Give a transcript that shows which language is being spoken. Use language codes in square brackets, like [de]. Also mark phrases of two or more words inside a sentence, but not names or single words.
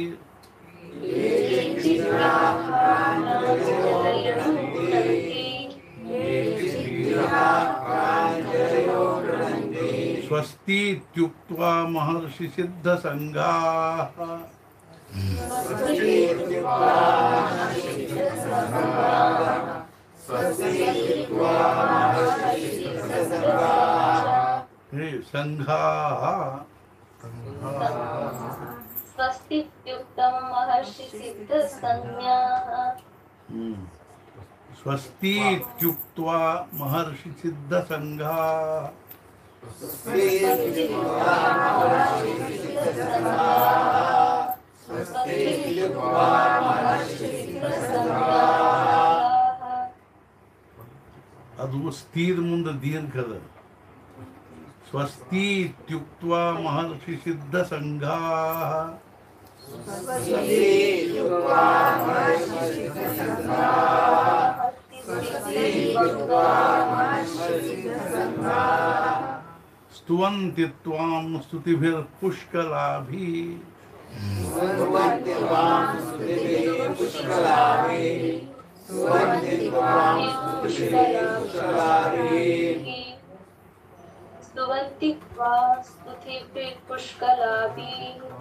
[sa] ಸ್ವಸ್ತಿ ಇತ್ಯುಕ್ತ್ವಾ ಮಹರ್ಷಿ ಸಿದ್ಧ ಸಂಘಾಃ ಸಂಘಾಃ स्वस्तित्युक्तं महर्षि सिद्धसंज्ञाः ಸ್ವಸ್ತಿ ಇತ್ಯುಕ್ತ್ವಾ ಮಹರ್ಷಿ ಸಿದ್ಧ ಸಂಘಾಃ [kn] ಅದು ಸ್ಥಿರ ಮುಂದೆ [sa] ದೀರ್ಘದ ಸ್ವಸ್ತಿ ಇತ್ಯುಕ್ತ್ವಾ ಮಹರ್ಷಿ ಸಿದ್ಧ ಸಂಘಾಃ ಸ್ತುವಂತಿ ತ್ವಾಂ ಸ್ತುತಿಭಿರ್ಪುಷ್ಕಲಾಭಿಃ स्तुवन्ति त्वा स्तुतिभिः पुष्कलाभिः